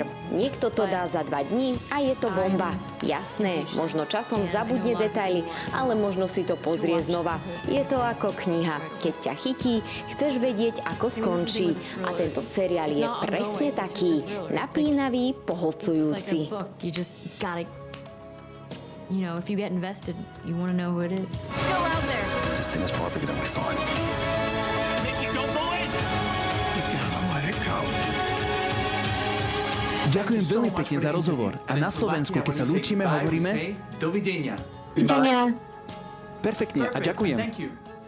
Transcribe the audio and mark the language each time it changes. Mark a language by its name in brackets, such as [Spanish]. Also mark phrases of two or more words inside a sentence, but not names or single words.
[Slovak] Niekto to dá za 2 dní a je to bomba. Jasné, možno časom zabudne detaily, ale možno si to pozrie znova. Je to ako kniha. Keď ťa chytí, chceš vedieť, ako skončí. A tento seriál je presne taký. Napínavý, pohlcujúci. [English] You just gotta, you know, if you get invested, you want to know who it is. Still out there. This thing is far bigger than we thought. Mickey, don't go in! You gotta let it go. [Slovak] Ďakujem veľmi pekne za rozhovor. A na Slovensku, keď sa lúčime, hovoríme Dovidenia. perfektne a ďakujem.